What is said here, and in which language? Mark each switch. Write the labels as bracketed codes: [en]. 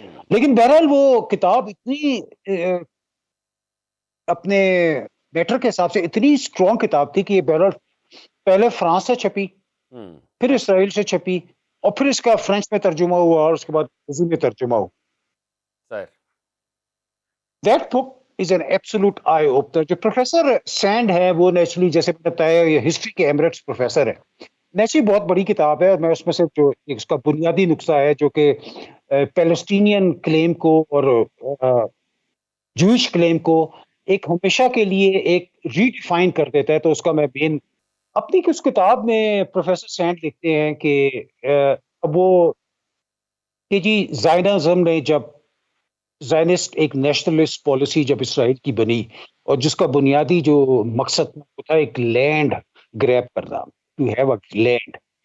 [ur] لیکن بہرحال وہ کتاب اتنی اپنے میٹر کے حساب سے اتنی اسٹرانگ کتاب تھی کہ یہ بہرحال پہلے فرانس سے چھپی، پھر اسرائیل سے چھپی، اور پھر اس کا فرینچ میں ترجمہ ہوا، اور اس کے بعد اردو میں ترجمہ ہوا. سر [en] That book is an absolute eye opener. [ur] جو پروفیسر سینڈ ہے وہ نیچرلی جیسے میں نے بتایا یہ ہسٹری کے ایمریٹس پروفیسر ہے. نیچرلی بہت بڑی کتاب ہے. میں اس میں سے جو اس کا بنیادی نقطہ ہے جو کہ پیلسٹینین کلیم کو اور جوئش کلیم کو ایک ہمیشہ کے لیے ایک ریڈیفائن کر دیتا ہے. تو اس کا میں مین اپنی اس کتاب میں پروفیسر سینڈ لکھتے ہیں کہ اب وہ کہ جی زائنزم نے جب زائنسٹ ایک نیشنلسٹ پالیسی جب اسرائیل کی بنی، اور جس کا بنیادی جو مقصد تھا ایک لینڈ گریب کرنا، [en] To have a land.